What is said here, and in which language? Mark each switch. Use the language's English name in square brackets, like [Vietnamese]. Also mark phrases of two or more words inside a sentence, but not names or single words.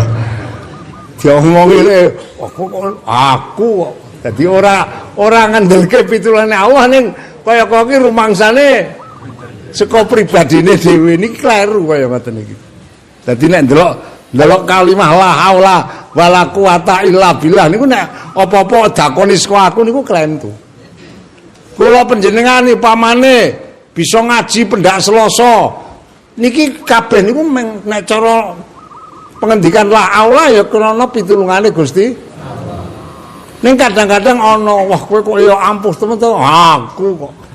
[Javanese] Diomongi aku kok. Dadi ora ngandelke pitulungane Allah ning kaya kok iki rumangsane saka pribadine dhewe niki kleru kaya ngoten iki. Dadi nek ndelok kalimah [Arabic] لا حول ولا قوة إلا بالله [Javanese] niku nek apa-apa dakoni saka aku niku klentu. Kula panjenengan pamane bisa ngaji pendak Selasa niki kabeh niku nek cara pengendikan [Arabic] لا حول [Javanese] ya krana pitulungane Gusti. Ning kadang-kadang ana wah kowe kok ya ampuh temen to aku kok.